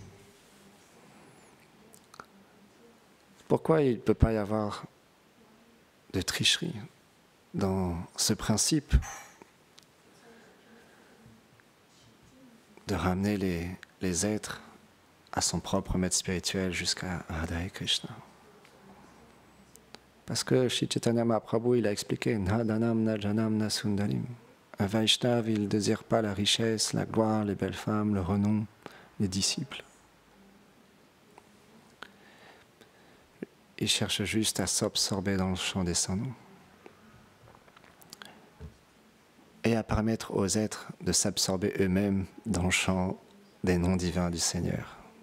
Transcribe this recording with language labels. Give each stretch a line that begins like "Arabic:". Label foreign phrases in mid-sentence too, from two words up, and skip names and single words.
French: Pourquoi il ne peut pas y avoir de tricherie dans ce principe de ramener les êtres à son propre maître spirituel jusqu'à Radha et Krishna? Parce que Shri Chaitanya Mahaprabhu, il a expliqué
Sanskrit: Nadanam na janam na sundarim.
French: Un Vaishnav, il ne désire pas la richesse, la gloire, les belles femmes, le renom, les disciples. Il cherche juste à s'absorber dans le champ des sans-noms et à permettre aux êtres de s'absorber eux-mêmes dans le champ des noms divins du Seigneur.